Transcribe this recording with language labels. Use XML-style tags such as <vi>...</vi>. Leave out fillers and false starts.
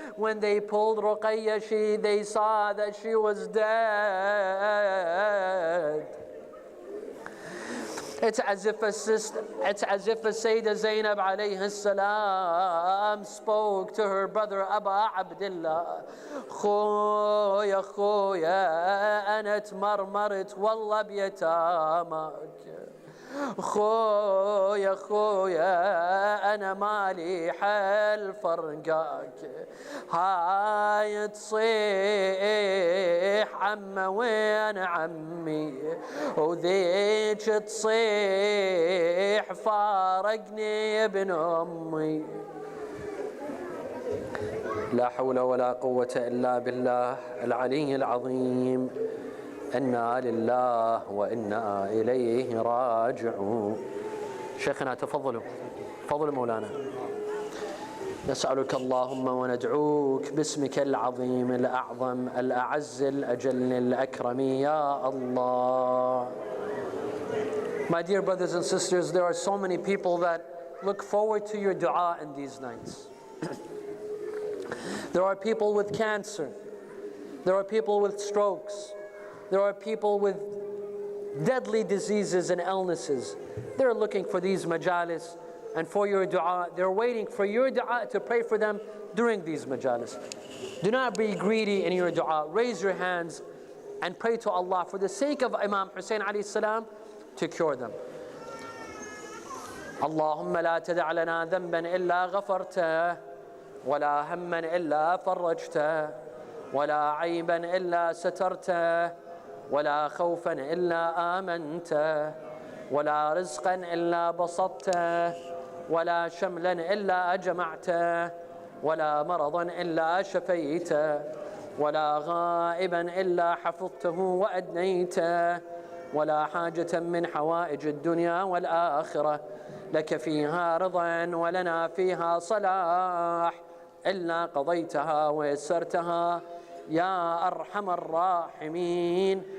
<en>When they pulled Ruqayya, they saw that she was dead. It's as if a Sayyidah Zainab alayhi salam spoke to her brother Aba Abdullah.</en> <ar>خويا خويا أنا تمرمرت والله بيتامك. خويا خويا أنا مالي حل فرقاك. هاي تصيح عمه وين عمي وذيك تصيح فارقني ابن أمي. لا حول ولا قوة إلا بالله العلي العظيم. إنا لله وإنا إليه راجعون. شيخنا تفضلوا، تفضلوا مولانا. نسألك اللهم وندعوك باسمك العظيم الأعظم الأعز الأجل الأكرم يا الله.</ar> <en>My dear brothers and sisters, there are so many people that look forward to your dua in these nights. There are people with cancer. There are people with strokes. There are people with deadly diseases and illnesses. They're looking for these majalis and for your dua. They're waiting for your dua to pray for them during these majalis. Do not be greedy in your dua. Raise your hands and pray to Allah for the sake of Imam Hussein alayhi salam to cure them.</en> <ar>اللهم لا تدع لنا ذنبا إلا غفرته ولا هما إلا فرجته ولا عيبا إلا سترته ولا خوفا إلا آمنته ولا رزقا إلا بسطته ولا شملا إلا جمعته ولا مرضا إلا شفيته ولا غائبا إلا حفظته وأدنيته ولا حاجة من حوائج الدنيا والآخرة لك فيها رضا ولنا فيها صلاح إلا قضيتها ويسرتها يا أرحم الراحمين.</ar>